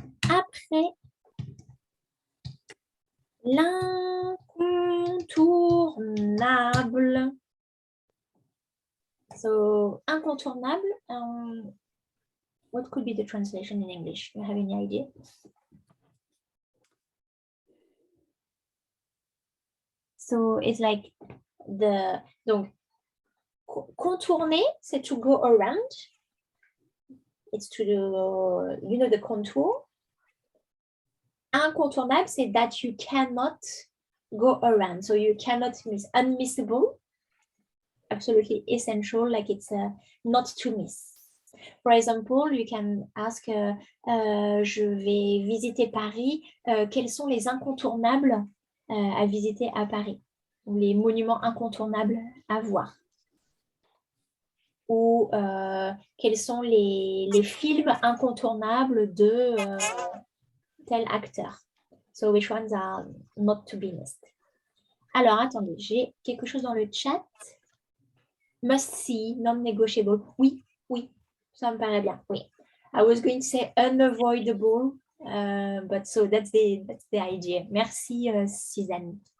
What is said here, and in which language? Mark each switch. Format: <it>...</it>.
<fr>Après l'incontournable.</fr> <en>So, incontournable. What could be the translation in English? Do you have any idea? So it's like</en> <fr>donc contourner, c'est</fr> <en>to go around. it's to the, you know, the contour.</en> <fr>Incontournable, c'est</fr> <en>that you cannot go around. So you cannot miss. Unmissable, absolutely essential, like it's not to miss. For example, you can ask,</en> <fr>je vais visiter Paris, quels sont les incontournables à visiter à Paris? Ou les monuments incontournables à voir? Ou quels sont les films incontournables de tel acteur?</fr> <en>So which ones are not to be missed?</en> <fr>Alors, attendez, j'ai quelque chose dans le chat.</fr> <en>Must see, non-negotiable.</en> <fr>Oui, oui, ça me paraît bien, oui.</fr> <en>I was going to say unavoidable, but so that's the idea.</en> <fr>Merci, Suzanne.</fr>